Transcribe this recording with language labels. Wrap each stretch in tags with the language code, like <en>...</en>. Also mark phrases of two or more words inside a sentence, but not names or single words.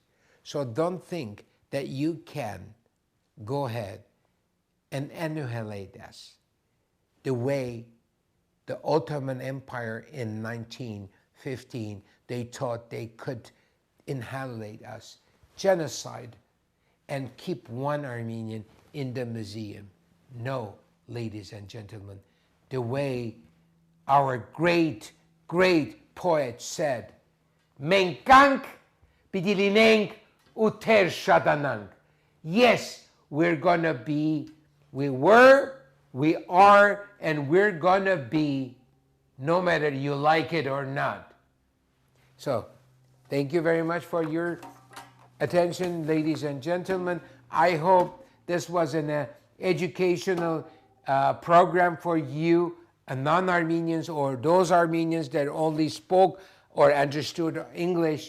<en>So don't think that you can go ahead and annihilate us the way the Ottoman Empire in 1915, they thought they could annihilate us, genocide, and keep one Armenian in the museum. No, ladies and gentlemen, the way our great poet said,</en> <hy>մենք կանք պիտի լինենք ու թեր շատանանք.</hy> <en>Yes, we were, We are and we're gonna be, no matter you like it or not. So, thank you very much for your attention, ladies and gentlemen. I hope this was an educational program for you, non-Armenians or those Armenians that only spoke or understood English.</en>